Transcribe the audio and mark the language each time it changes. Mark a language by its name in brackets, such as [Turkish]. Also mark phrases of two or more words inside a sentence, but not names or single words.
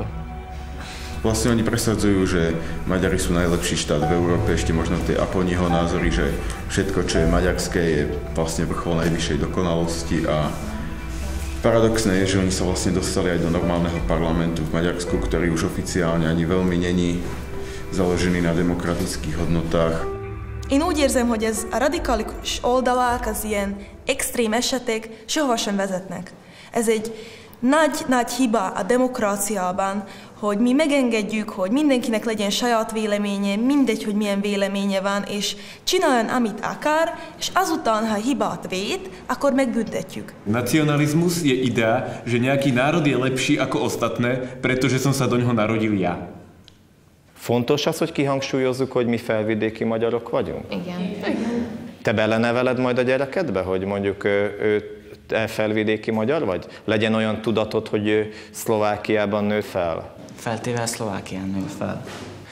[Slovak] Vlastne oni presadzujú, že Maďari sú najlepší štát v Európe, ešte možno tie Aponiho názory, že všetko, čo je maďarské, je vlastne vrchol najvyššej dokonalosti a paradoxné je, že oni sa vlastne dostali aj do normálneho parlamentu v Maďarsku, ktorý už oficiálne ani veľmi není založený na demokratických hodnotách. [Hungarian] Én úgy érzem, hogy ez a radikális oldalák, az ilyen extrém esetek sehova sem vezetnek. Ez egy nagy hiba a demokráciában, hogy mi megengedjük, hogy mindenkinek legyen saját véleménye, mindegy, hogy milyen véleménye van, és csináljon, amit akar, és azután, ha hibát vét, akkor megbüntetjük. [Slovak] Nacionalizmus je idea, že nejaký národ je lepší ako ostatné, pretože som sa do ňoho narodil ja. [Hungarian] Fontos az, hogy kihangsúlyozzuk, hogy mi felvidéki magyarok vagyunk? Igen. Te beleneveled majd a gyerekedbe, hogy mondjuk te felvidéki magyar vagy? Legyen olyan tudatod, hogy Szlovákiában nő fel? Feltéve Szlovákián nő fel.